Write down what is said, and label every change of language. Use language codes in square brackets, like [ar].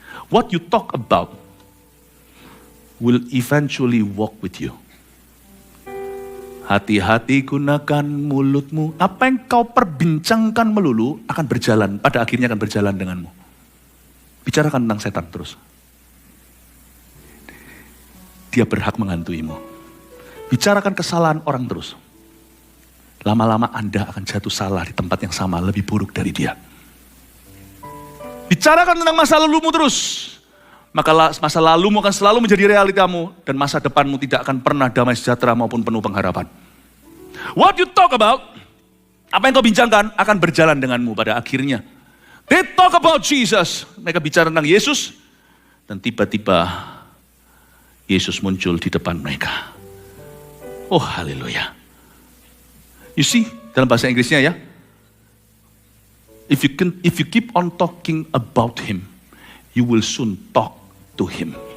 [en] What you talk about will eventually walk with you. [id] Hati-hati gunakan mulutmu. Apa yang kau perbincangkan melulu akan berjalan, pada akhirnya akan berjalan denganmu. Bicarakan tentang setan terus. dia berhak menghantuimu. Bicarakan kesalahan orang terus. Lama-lama Anda akan jatuh salah di tempat yang sama, lebih buruk dari dia. Bicarakan tentang masa lalumu terus. Maka masa lalumu akan selalu menjadi realitamu. Dan masa depanmu tidak akan pernah damai sejahtera maupun penuh pengharapan. [en] What you talk about, [id] apa yang kau bincangkan akan berjalan denganmu pada akhirnya. [en] They talk about Jesus. [id] Mereka bicara tentang Yesus. Dan tiba-tiba Yesus muncul di depan mereka. Oh haleluya. [en] You see, [id] dalam bahasa Inggrisnya ya. [en] If you keep on talking about him, you will soon talk to him.